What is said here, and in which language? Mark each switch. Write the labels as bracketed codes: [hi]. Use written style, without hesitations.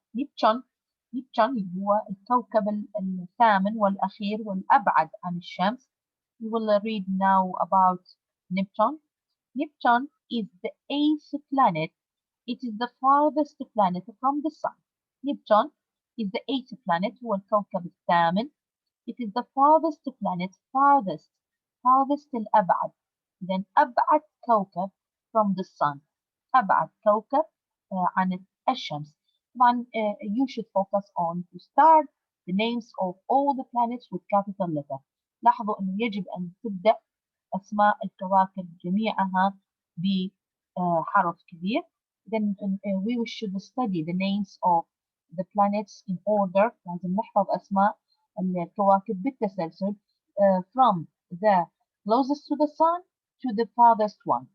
[ar] Neptune هو الكوكب الثامن والأخير والأبعد عن الشمس. [en] We will read now about Neptune. Neptune is the eighth planet. It is the farthest planet from the sun. Neptune is the eighth planet [ar] هو الكوكب الثامن. [en] It is the farthest planet. farthest [ar] الأبعد. إذن أبعد كوكب [en] from the sun. [ar] أبعد كوكب عن الشمس. [en] طبعا you should focus on to start the names of all the planets with capital letter. [ar] لاحظوا أنه يجب أن تبدأ أسماء الكواكب جميعها بحرف كبير. [en] Then we should study the names of the planets in order. [ar] لازم نحفظ أسماء الكواكب بالتسلسل [en] from the closest to the sun to the farthest one.